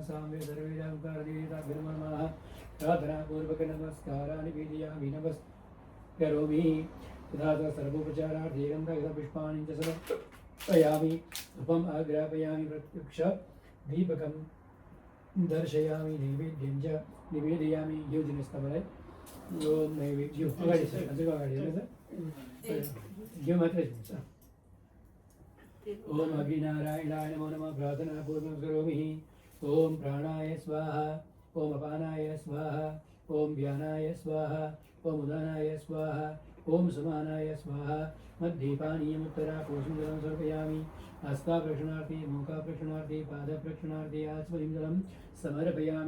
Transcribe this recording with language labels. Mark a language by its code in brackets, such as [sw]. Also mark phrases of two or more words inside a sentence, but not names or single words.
[sa] सामवेदर्वेदाङ्कारदेवताभ्यो नमो नमः। प्रार्थनापूर्वक नमस्काराणि विधियामि नमस्करोमि। तथा सर्वोपचारार्थे गन्धपुष्पाणि च समर्पयामि। धूपम् आग्रापयामि। प्रत्यक्ष दीपकं दर्शयामि। नैवेद्यं च निवेदयामि। [ne] यो दिनुहोस् तपाईँलाई। यो नैवेद्य अगाडि छ, हजुर अगाडि हेर्नु त, यो मात्रै हुन्छ। [sa] ओम अग्निनारायणाय नमो नमः। प्रार्थनापूर्वकं करोमि। ओम प्राणाय स्वाहा। ओम अपानाय स्वाहा। ओम व्यानाय स्वाहा। ओम उदानाय स्वाहा। ओम समानाय स्वाहा। मध्ये पानीयमुत्तरापूर्वं जलं समर्पयामि। हस्ताप्रक्षणार्थे, मुखप्रक्षणार्थे, पादप्रक्षणार्थे आचमनीं जलं समर्पयामि।